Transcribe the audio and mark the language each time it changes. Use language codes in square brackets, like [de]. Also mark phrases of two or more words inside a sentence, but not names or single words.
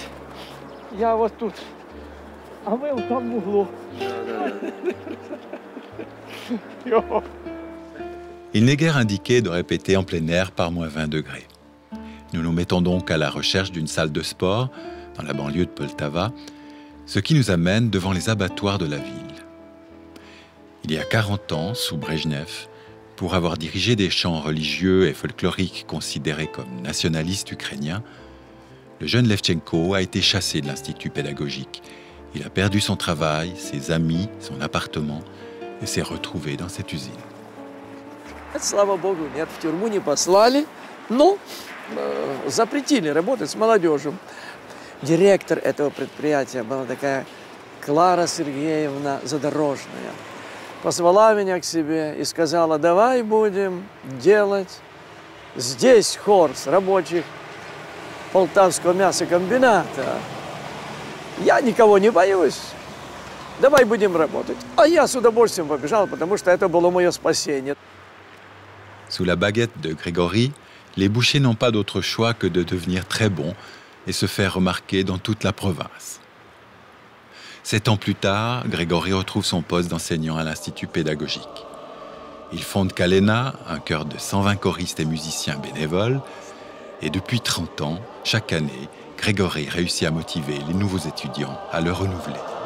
[ru] Я вот тут, а ви там в углу. [fr] Il n'est guère indiqué de répéter en plein air par moins 20 degrés. Nous nous mettons donc à la recherche d'une salle de sport dans la banlieue de Poltava, ce qui nous amène devant les abattoirs de la ville. Il y a 40 ans, sous Brejnev, pour avoir dirigé des chants religieux et folkloriques considérés comme nationalistes ukrainiens, le jeune Levchenko a été chassé de l'institut pédagogique. Il a perdu son travail, ses amis, son appartement et s'est retrouvé dans cette usine. [ru] Слава Богу, нет, в тюрьму не послали, но запретили работать с молодежью. Директор этого предприятия была такая Клара Сергеевна Задорожная. Позвала меня к себе и сказала: давай будем делать здесь хор с рабочих Полтавского мясокомбината. Я никого не боюсь. Давай будем работать. А я с удовольствием побежал, потому что это было мое спасение. [fr] Sous la baguette de Grégory, les bouchers n'ont pas d'autre choix que de devenir très bons et se faire remarquer dans toute la province. 7 ans plus tard, Grégory retrouve son poste d'enseignant à l'Institut pédagogique. Il fonde Kalena, un chœur de 120 choristes et musiciens bénévoles, et depuis 30 ans, chaque année, Grégory réussit à motiver les nouveaux étudiants à le renouveler.